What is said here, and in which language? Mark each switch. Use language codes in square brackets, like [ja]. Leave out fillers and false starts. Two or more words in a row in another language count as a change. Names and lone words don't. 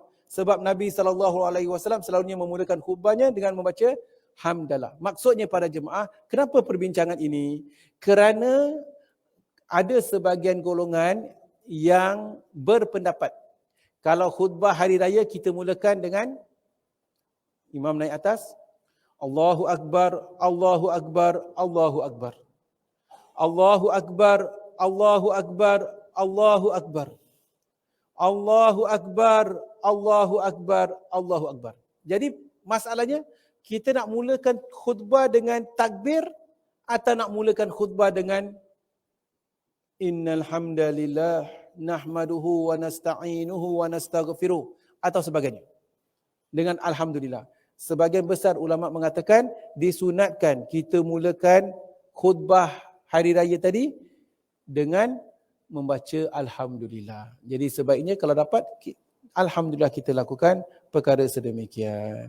[ms] Sebab Nabi SAW selalunya memulakan khutbahnya dengan membaca hamdalah. Maksudnya para jemaah, kenapa perbincangan ini? Kerana ada sebahagian golongan yang berpendapat kalau khutbah hari raya kita mulakan dengan imam naik atas, [ar] الله أكبر، الله أكبر، الله أكبر. الله أكبر، الله أكبر، الله أكبر. الله أكبر، الله أكبر، الله أكبر. [ms] Jadi masalahnya, kita nak mulakan khutbah dengan takbir atau nak mulakan khutbah dengan [ar] إن الحمد لله نحمده ونستعينه ونستغفره [ms] atau sebagainya. Dengan alhamdulillah. Sebahagian besar ulama mengatakan disunatkan kita mulakan khutbah hari raya tadi dengan membaca alhamdulillah. Jadi sebaiknya kalau dapat alhamdulillah kita lakukan perkara sedemikian.